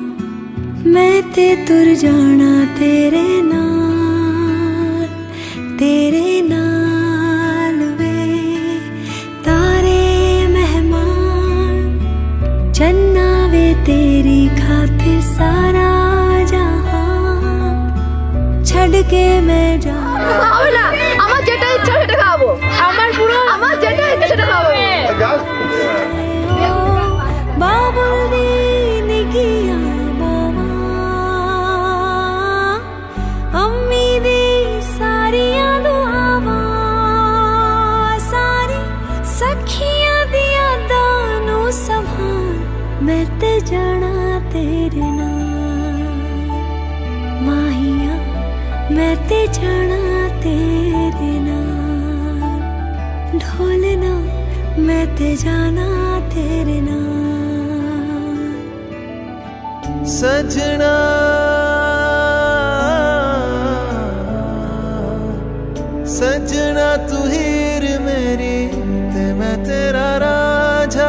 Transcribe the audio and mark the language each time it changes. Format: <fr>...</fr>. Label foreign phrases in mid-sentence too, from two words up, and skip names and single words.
<pa>ਮੈਂ ਤੇ ਤੁਰ ਜਾਣਾ ਤੇਰੇ ਨਾਲ, ਤੇਰੇ ਨਾਲ ਵੇ। ਤਾਰੇ ਮਹਿਮਾਨ ਚੰਨਾ ਵੇ ਤੇਰੀ ਖਾਤਰ ਸਾਰਾ ਜਹਾਂ ਛੱਡ ਕੇ ਮੈਂ ਜਾ।</pa> <bn>আমার যেটা ইচ্ছা সেটা খাবো, আমার পুরো আমার যেটা ইচ্ছা সেটা খাবো।</bn> <pa>ਬਾਬਲ ਦੀ ਨਿੱਕੀਆਂ ਬਾਵਾਂ ਅੰਮੀ ਦੀ ਸਾਰੀਆਂ ਦੁਆਵਾਂ ਸਾਰੀ ਸਖੀਆਂ ਦੀ ਯਾਦਾਂ ਨੂੰ ਸੰਭਾਲ। ਮੈਂ ਤੇ ਜਾਣਾ ਤੇਰੇ ਨਾਲ ਮਾਹੀਆ, ਮੈਂ ਤੇ ਜਾਣਾ ਤੇਰੇ ਨਾਲ ਢੋਲਣਾ। ਮੈਂ ਤੇ ਜਾਣਾ ਤੇਰੇ ਨਾਲ। ਸਜਣਾ ਸਜਣਾ ਤੂੰ ਹੀਰ ਮੇਰੀ ਤੇ ਮੈਂ ਤੇਰਾ ਰਾਜਾ।</pa>